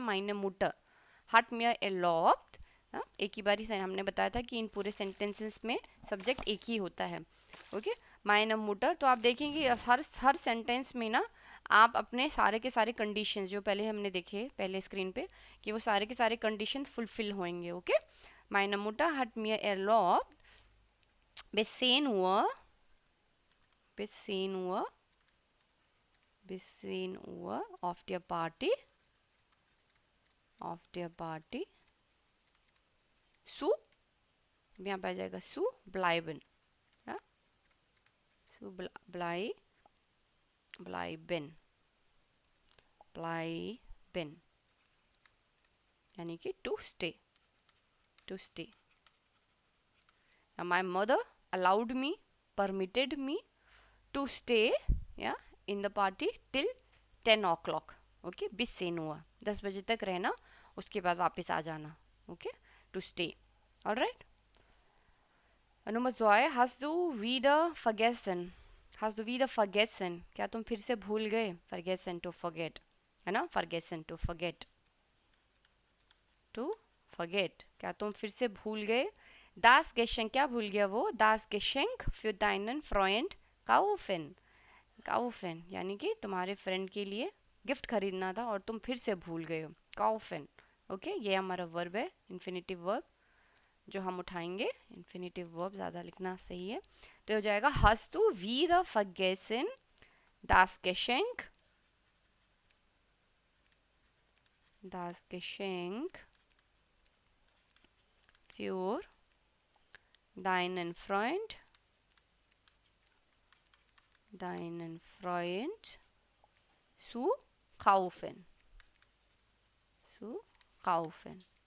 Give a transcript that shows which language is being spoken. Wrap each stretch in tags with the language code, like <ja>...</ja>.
<de>meine Mutter hat mir erlaubt।</de> <hi>एक ही बारी से हमने बताया था कि इन पूरे सेंटेंसेस में सब्जेक्ट एक ही होता है।</hi> <de>ओके, meine Mutter।</de> <hi>तो आप देखेंगे हर सेंटेंस में ना आप अपने सारे के सारे कंडीशंस जो पहले हमने देखे पहले स्क्रीन पे, कि वो सारे के सारे कंडीशंस फुलफिल होंगे।</hi> <de>ओके, meine Mutter hat mir erlaubt bis 10 Uhr, bis 10 Uhr, bis 10 Uhr auf der Party, auf der Party zu,</de> <hi>यहाँ पे आ जाएगा</hi> <de>zu bleiben, zu bleiben, bleiben</de> <hi>यानी कि</hi> <en>To stay, to stay. My mother allowed me, permitted me to stay, yeah, in the party till 10 o'clock।</en> <hi>Okay,</hi> <de>bis 10 Uhr,</de> <hi>10 बजे तक रहना, उसके बाद वापस आ जाना।</hi> <en>Okay, to stay.</en> <de>ऑलराइट, Nummer 2, hast du wieder vergessen, hast du wieder vergessen,</de> <hi>क्या तुम फिर से भूल गए?</hi> <de>vergessen,</de> <en>to forget,</en> <hi>है ना, vergessen, to forget, to forget, क्या तुम फिर से भूल गए?</hi> <de>Das Geschenk,</de> <hi>क्या भूल गया वो?</hi> <de>Das Geschenk für deinen Freund kaufen, kaufen</de> <hi>यानी कि तुम्हारे फ्रेंड के लिए गिफ्ट खरीदना था और तुम फिर से भूल गए हो।</hi> <de>kaufen।</de> <hi>ओके, ये हमारा वर्ब है, इन्फिनेटिव वर्ब जो हम उठाएंगे। इन्फिनेटिव वर्ब ज़्यादा लिखना सही है, तो हो जाएगा</hi> <de>hast du wieder vergessen das Geschenk, das Geschenk für deinen Freund, deinen Freund zu kaufen, zu kaufen।</de>